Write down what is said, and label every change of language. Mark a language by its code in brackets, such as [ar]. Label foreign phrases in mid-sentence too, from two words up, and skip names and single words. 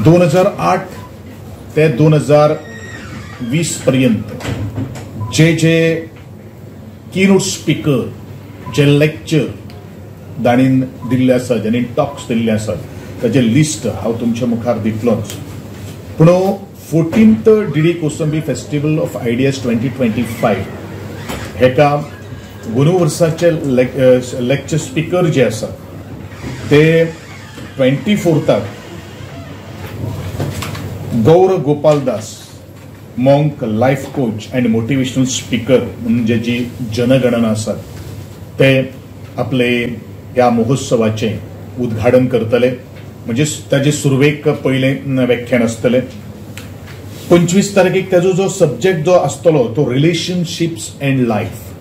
[kok] 2008 ते 2020 पर्यंत जे [en] keynote speaker, [kok] जे लेक्चर दाणीन दिल्ले आसा, ज्यांनी टॉक्स दिल्ले आसात, ताचे लिस्ट हांव तुमच्या मुखार दितलोच. पूण 14th डीडी कोसंबी फेस्टिवल ऑफ आयडियाज 2025 हेका गोनू वर्साचे [en] lecture speaker [kok] जे आसा ते 24th गौर गोपाल दास, [en] monk, life coach and motivational speaker [kok] म्हणजे जी जनगणना आसात, ते आपले ह्या महोत्सवाचे उद्घाटन करतले. म्हणजे ताजे सुरवेक पहिले व्याख्यान आसतले. 25 तारखेक ताजो जो सब्जेक्ट जो आसतलो तो [en] relationships and life.